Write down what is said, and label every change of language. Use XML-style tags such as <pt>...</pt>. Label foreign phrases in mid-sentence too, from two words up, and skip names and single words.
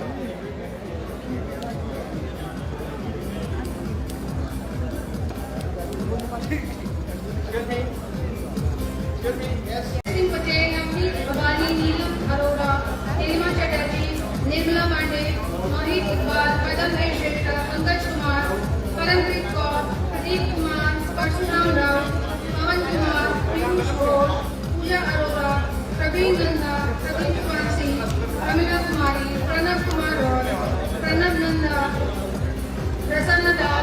<en>Singh Patel, Navneet Babani, Neelam Arora, Nilima Chatterjee, Nirmala Pandey, Mohit Iqbal, Padam Shrestha, Pankaj Kumar, Parampreet Kaur, Pradeep Kumar, Parshuram Rao, Pawan Kumar, Piyush Ghosh, Pooja Arora, Praveen Nanda, Praveen Kumar Singh, Pramila Kumari, Pranav Kumar Roy, Pranav Nanda, Prasanna Das.</en>